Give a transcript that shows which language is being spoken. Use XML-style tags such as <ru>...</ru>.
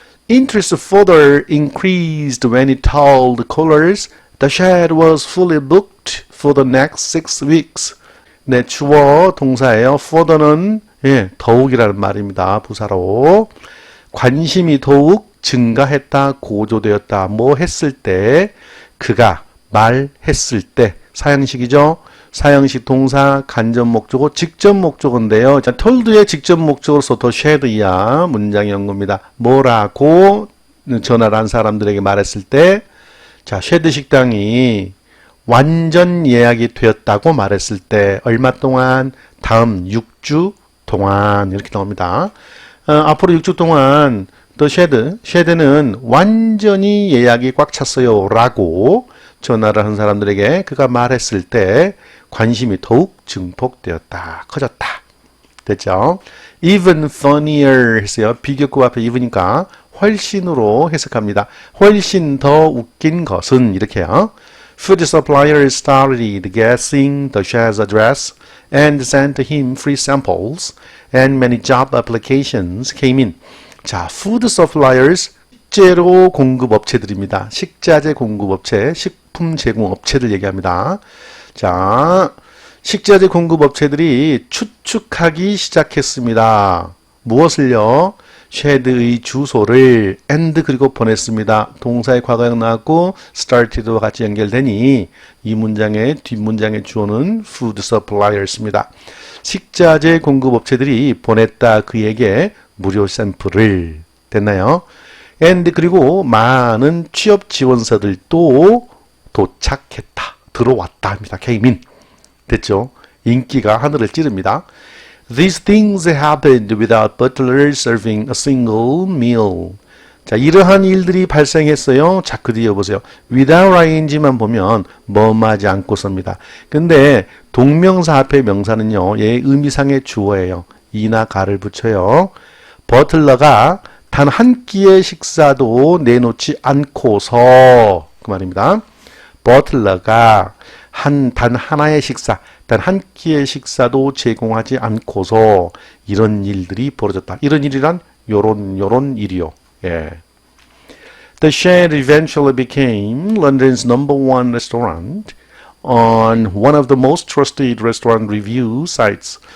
<en>Interest further increased when he told callers the shed was fully booked for the next 6 weeks.</en> <ko>네, 주어 동사예요. further는 더욱이라는 말입니다. 부사로. 관심이 더욱 증가했다, 고조되었다. 뭐 했을 때? 그가 말했을 때. 사형식이죠. 사형식 동사, 간접 목적어, 직접 목적어인데요. 자, told의 직접 목적어로서 더 shad이야. 문장 연구입니다. 뭐라고 전화를 한 사람들에게 말했을 때, 자, 쉐드 식당이 완전 예약이 되었다고 말했을 때, 얼마 동안? 다음 6주 동안. 이렇게 나옵니다. 앞으로 6주 동안, 더 쉐드는 완전히 예약이 꽉 찼어요. 라고 전화를 한 사람들에게 그가 말했을 때 관심이 더욱 증폭되었다. 커졌다. 됐죠?</ko> <en>Even funnier</en> <ko>했어요. 비교급 앞에 even이니까 훨씬으로 해석합니다. 훨씬 더 웃긴 것은 이렇게요.</ko> <en>Food suppliers started guessing the chef's address and sent him free samples and many job applications came in.</en> <ko>자,</ko> <en>food suppliers</en> <ko>식재료 공급업체들입니다. 식자재 공급업체, 식품 제공업체들 얘기합니다. 자, 식자재 공급업체들이 추측하기 시작했습니다. 무엇을요? 쉐드의 주소를 and 그리고 보냈습니다. 동사의 과거형 나왔고 started와 같이 연결되니 이 문장의 뒷문장의 주어는 food suppliers입니다. 식자재 공급업체들이 보냈다 그에게 무료 샘플을. 됐나요? and 그리고 많은 취업 지원서들도 도착했다. 들어왔다 합니다.</ko> <en>came in.</en> <ko>됐죠? 인기가 하늘을 찌릅니다.</ko> <en>These things happened without Butler serving a single meal.</en> <ko>자, 이러한 일들이 발생했어요. 자, 그 뒤에 보세요. without ing만 보면 뭐하지 않고서입니다. 근데 동명사 앞에 명사는요. 얘 의미상의 주어예요. 이나 가를 붙여요. 버틀러가 단 한 끼의 식사도 내놓지 않고서 그 말입니다. 버틀러가 단 하나의 식사, 단 한 끼의 식사도 제공하지 않고서 이런 일들이 벌어졌다. 이런 일이란 요런 일이요. 예.</ko> <en>The Shed eventually became London's #1 restaurant on one of the most trusted restaurant review sites.</en>